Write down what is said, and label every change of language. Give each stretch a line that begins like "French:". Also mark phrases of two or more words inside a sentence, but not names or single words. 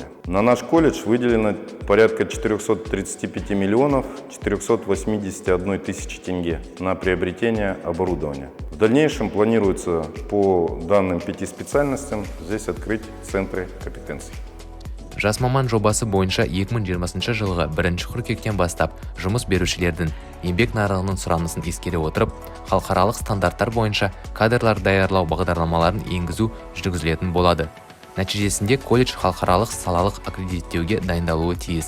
Russian: На наш колледж выделено порядка 435 миллионов 481 тысячи тенге на приобретение оборудования. В дальнейшем планируется по данным 5 специальностям здесь открыть центры компетенций.
Kazakh: Жас маман жобасы бойынша 2020 жылғы 1 қыркүйектен бастап жұмыс берушілердің еңбек нарығының сұранысын ескере отырып, халықаралық стандарттар бойынша кадрлар даярлау бағдарламаларын енгізу жүргізілетін болады. Нәтижесінде колледж халықаралық салалық аккредиттеуге дайындалуы тиіс.